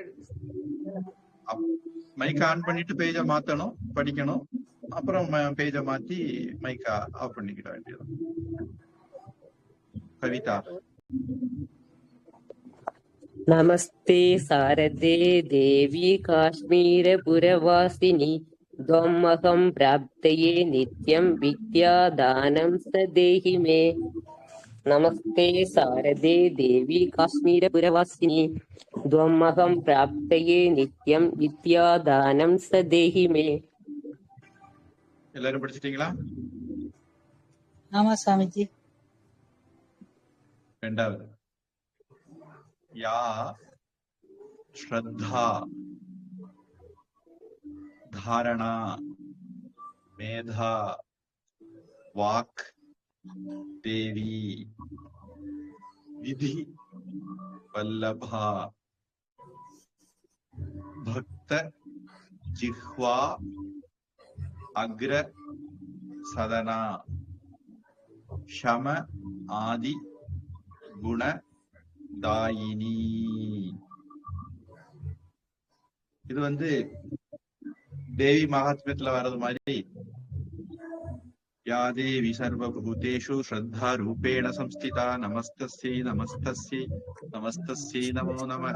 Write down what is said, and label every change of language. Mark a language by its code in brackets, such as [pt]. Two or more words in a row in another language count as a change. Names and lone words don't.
[ta] மைக் ஆன் பண்ணிட்டு பேஜ மாத்தணும், படிக்கணும். அப்புறம் பேஜ மாத்தி மைக்கா ஆஃப் பண்ணிக்கிட வேண்டியது. கவிதா. [sa] नमस्ते शारदे देवि काश्मीरपुरवासिनि त्वमहं प्राप्तये नित्यं विद्यादानं सदेहि मे। नमस्ते सारदे देवी काश्मीरपुरवासिनी त्वमहं प्राप्तये नित्यं विद्यादानं सदेहि मे। [ta] எல்லாரும் படிச்சிட்டீங்களா? ஆமா சாமிஜி. [sa] ரெண்டாவது, या श्रद्धा धारणा मेधा वाक् देवी विधि वल्लभा भक्त जिह्वा अग्र सदना शम आदि गुण दायिनी. [ta] இது வந்து தேவி மகாத்மியத்துல வர்றது மாதிரி, [sa] या देवी सर्वभूतेषु श्रद्धा रूपेण संस्थिता नमस्तस्यै नमस्तस्यै नमस्तस्यै नमो नमः.